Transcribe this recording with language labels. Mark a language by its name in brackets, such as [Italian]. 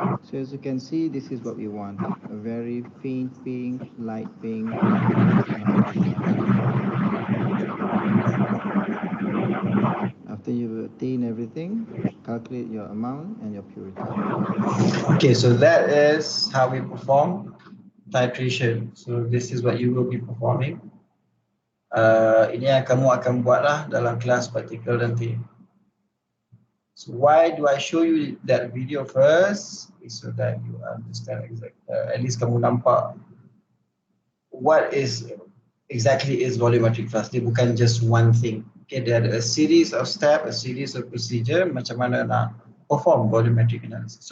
[English] So as you can see, this is what we want, a very faint pink, light pink, and all dissolved. After you've obtained everything, calculate your amount and your purity. Okay, so that is how we perform titration. So this is what you will be performing. [Malay] Ini yang kamu akan buatlah dalam kelas partikel nanti. [English] So why do I show you that video first? Is so that you understand at least kamu nampak what is exactly is volumetric flux. Dia bukan just one thing. Okay, there are a series of steps, a series of procedure macam mana nak perform volumetric analysis.